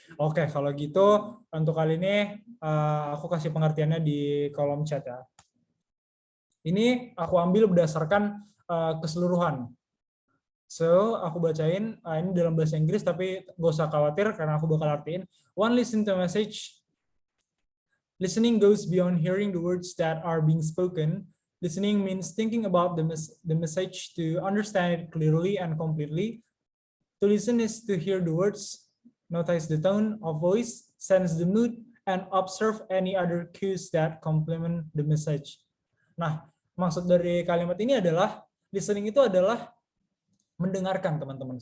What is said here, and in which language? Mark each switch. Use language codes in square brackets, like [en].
[id] Oke, kalau gitu untuk kali ini aku kasih pengertiannya di kolom chat ya. Ini aku ambil berdasarkan keseluruhan. So, aku bacain, ini dalam bahasa Inggris tapi gak usah khawatir karena aku bakal artiin. [en] One listen to message. Listening goes beyond hearing the words that are being spoken. Listening means thinking about the message to understand it clearly and completely. To listen is to hear the words, notice the tone of voice, sense the mood, and observe any other cues that complement the message. [id] Nah, maksud dari kalimat ini adalah listening itu adalah mendengarkan, teman-teman.